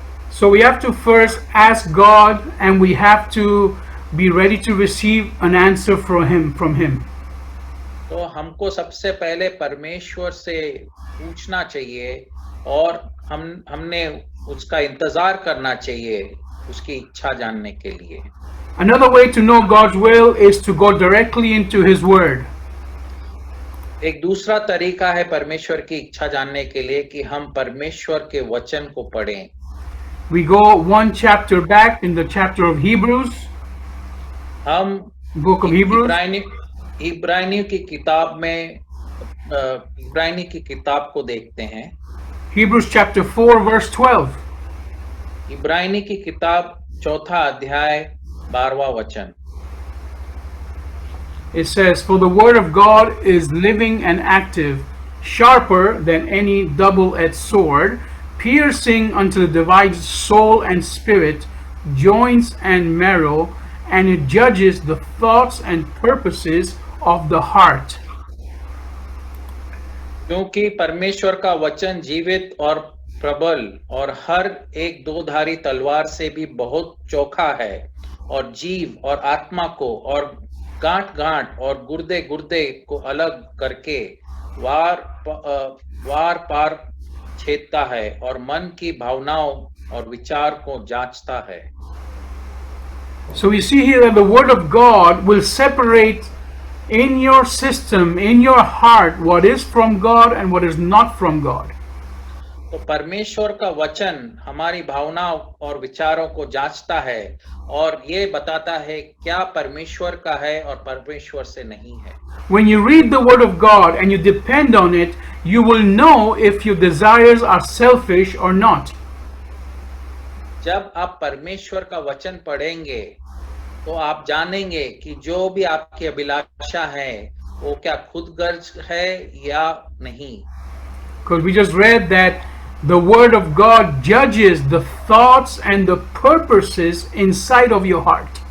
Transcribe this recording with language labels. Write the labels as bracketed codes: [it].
[en] So we have to first ask God, and we have to be ready to receive an answer from Him. [hi] तो हमको सबसे पहले परमेश्वर से पूछना चाहिए और हमने उसका इंतजार करना चाहिए उसकी इच्छा जानने के लिए। [en] Another way to know God's will is to go directly into His Word. [hi] एक दूसरा तरीका है परमेश्वर की इच्छा जानने के लिए कि हम परमेश्वर के वचन को पढ़ें। [en] We go one chapter back in the chapter of Hebrews. [hi] हम [en] Book of Hebrews. [hi] इब्रानी की किताब में इब्रानी की किताब को देखते हैं। [en] Hebrews chapter 4 verse 12. [hi] इब्रानी की किताब 4 अध्याय 12वां वचन। [en] It says, "For the word of God is living and active, sharper than any double-edged sword, piercing unto the divides soul and spirit, joints and marrow, and it judges the thoughts and purposes of the heart." [hi] क्योंकि परमेश्वर का वचन जीवित और प्रबल और हर एक दोधारी तलवार से भी बहुत चोखा है, और जीव और आत्मा को और गांठ और गुर्दे को अलग करके वार पार छेदता है और मन की भावनाओं और विचार को जांचता है। [en] So we see here that the word of God will separate in your system, in your heart, what is from God and what is not from God. [hi] तो परमेश्वर का वचन हमारी भावनाओं और विचारों को जांचता है और ये बताता है क्या परमेश्वर का है और परमेश्वर से नहीं है। [en] When you read the word of God and you depend on it, you will know if your desires are selfish or not. [hi] जब आप परमेश्वर का वचन पढ़ेंगे तो आप जानेंगे कि जो भी आपकी अभिलाषा है वो क्या खुदगर्ज है या नहीं। [en] Because we just read that the word of God judges the thoughts and the purposes inside of your heart.